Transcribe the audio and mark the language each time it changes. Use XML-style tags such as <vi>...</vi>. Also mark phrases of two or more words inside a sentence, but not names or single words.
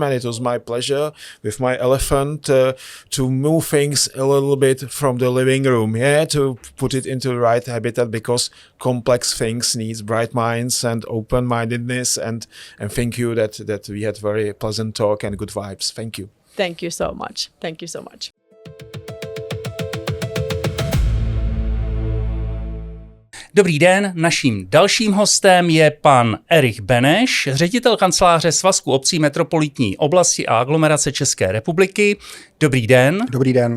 <en>And it was my pleasure with my elephant to move things a little bit from the living room, to put it into the right habitat, because complex things needs bright minds and open-mindedness. And thank you that we had very pleasant talk and good vibes. Thank you. Thank you so much. Thank you so much.</en> <cs>Dobrý den, naším dalším hostem je pan Erich Beneš, ředitel kanceláře Svazku obcí metropolitní oblasti a aglomerace České republiky. Dobrý den. Dobrý den.</cs>